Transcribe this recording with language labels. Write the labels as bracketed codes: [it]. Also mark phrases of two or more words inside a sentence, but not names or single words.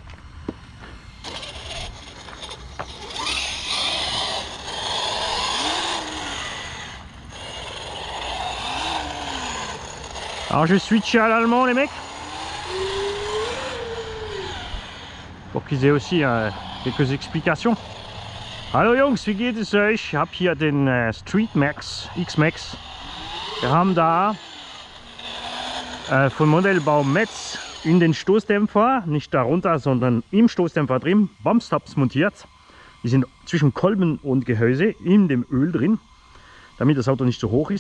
[fr] Alors je switch à l'allemand les mecs. Pour qu'ils aient aussi quelques explications. [de] Hallo Jungs, wie geht es euch? Ich habe hier den Street Max, X-Max. Wir haben da von Modellbau Metz in den Stoßdämpfer, nicht darunter, sondern im Stoßdämpfer drin, Bumpstops montiert. Die sind zwischen Kolben und Gehäuse in dem Öl drin, damit das Auto nicht so hoch ist.